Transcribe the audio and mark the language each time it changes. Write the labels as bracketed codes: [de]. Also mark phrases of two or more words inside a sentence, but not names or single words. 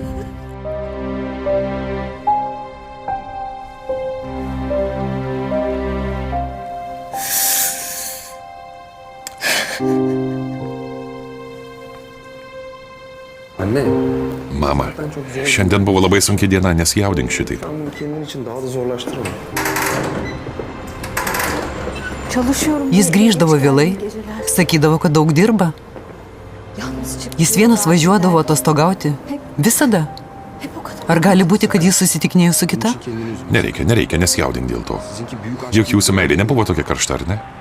[tr] Anne, [lt] Mama, šiandien buvo labai sunki diena, nesijaudink šitai. [tr] bunu kendin için daha da zorlaştırma. [lt] Jis grįždavo vėlai, sakydavo, kad daug dirba. Jis vienas važiuodavo atostogauti. Visada. Ar gali būti, kad jis susitikinėjo su kita? Nereikia, nesijaudink dėl to. Juk jūsų meilė nebuvo tokia karšta, ar ne?